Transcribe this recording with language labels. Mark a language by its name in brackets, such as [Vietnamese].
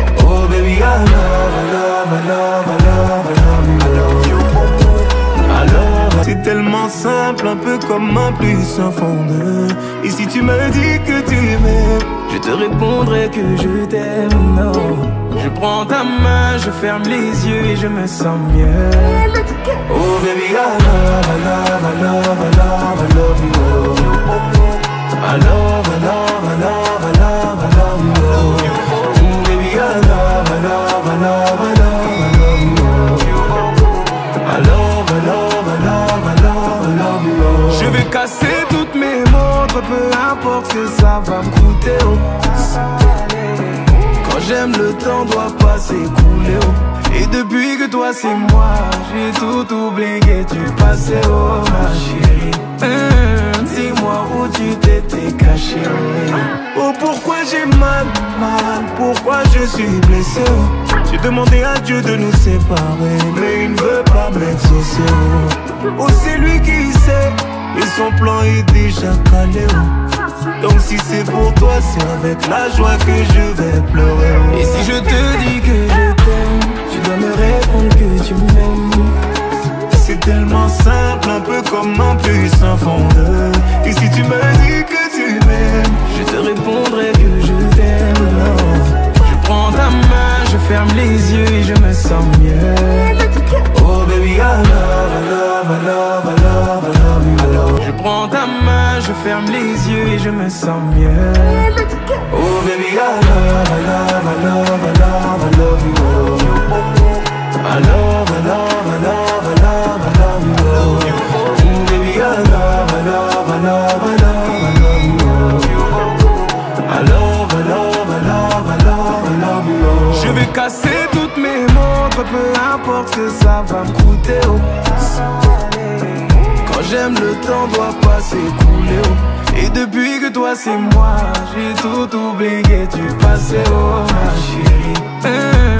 [English] Oh baby, I love, I love, I love, I love, I love you. I love, [French] c'est tellement tellement simple, un peu comme un puissant fondeur. Et si tu me dis que tu m'aimes, je te répondrai que je t'aime, non. Je prends ta main, je ferme les yeux et je me sens mieux. [English] Oh baby, I love, I love, I love, I love, I love you. I love, I love, I love, I love, I love you. Oh baby, I love, I love, I love, I love, I love you. I love, I love, I love, I love, I love you. [French] Je vais casser toutes mes montres, peu importe ce que ça va me coûter. Quand j'aime, le temps doit pas s'écouler. Et depuis que toi c'est moi, j'ai tout oublié du passé, oh ma chérie. Dis-moi où tu t'étais caché. Oh pourquoi j'ai mal, pourquoi je suis blessé. J'ai demandé à Dieu de nous séparer, mais il ne veut pas m'exaucer. Oh c'est lui qui sait, et son plan est déjà calé. Donc si c'est pour toi, c'est avec la joie que je vais pleurer. Et si je te dis que je t'aime, tu dois me répondre que tu m'aimes. C'est tellement simple, un peu comme un puissant fondeur. Et si tu me dis que tu m'aimes, je te répondrai que je t'aime, non. Je prends ta main, je ferme les yeux et je me sens mieux. [English] Oh baby, I love, I love, I love, I love, I love you. [French] Je prends ta main, je ferme les yeux et je me sens mieux. [English] Oh baby, I love, I love, I love, I love, I love you. I love, I love, I love, I love, I love you. Oh baby, I love, I love, I love, I love, I love you. I love, I love, I love, I love, I love you. [French] Je vais casser toutes mes montres, peu importe ce que ça va me coûter. Quand j'aime, le temps doit pas s'écouler. Et depuis que toi c'est moi, j'ai tout oublié du passé, oh ma chérie.